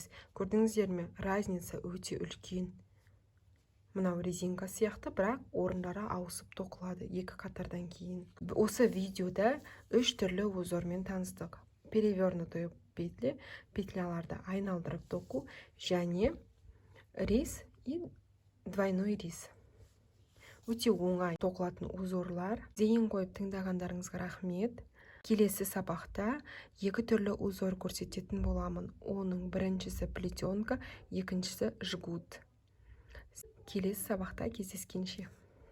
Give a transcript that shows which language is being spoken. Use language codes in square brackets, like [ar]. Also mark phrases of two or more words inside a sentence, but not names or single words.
[kk] Көрдіңіздер ме? Разница өте үлкен. Мынау резинка сияқты, бірақ орындары ауысып тоқылады 2 қатардан кейін. Осы видеода 3 түрлі узормен таныстық. Перевернутую петляларды айналдырып тоқу және [ru] рис и двойной рис. [kk] Өте оңай тоқылатын узорлар. Зейін қойып тыңдағандарыңызға рахмет. Келесі сабақта екі түрлі узор көрсететін боламын. Оның біріншісі плетенка, екіншісі жгут. Келесі сабақта кездескенше.